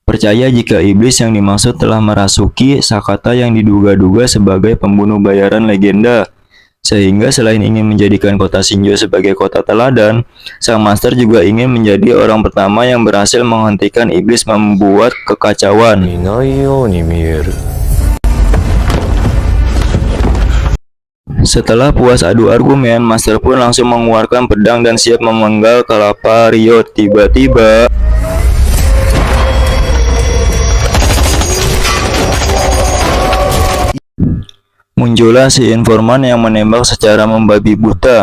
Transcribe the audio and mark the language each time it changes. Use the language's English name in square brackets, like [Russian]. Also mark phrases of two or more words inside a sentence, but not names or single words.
[Indonesian] Percaya jika iblis yang dimaksud telah merasuki Sakata yang diduga-duga sebagai pembunuh bayaran legenda. Sehingga selain ingin menjadikan kota Shinjo sebagai kota teladan, sang master juga ingin menjadi orang pertama yang berhasil menghentikan iblis membuat kekacauan. [Japanese] いないように見える。 [Indonesian] Setelah puas adu argumen, master pun langsung mengeluarkan pedang dan siap memenggal kelapa Ryo. Tiba-tiba muncullah si informan yang menembak secara membabi buta.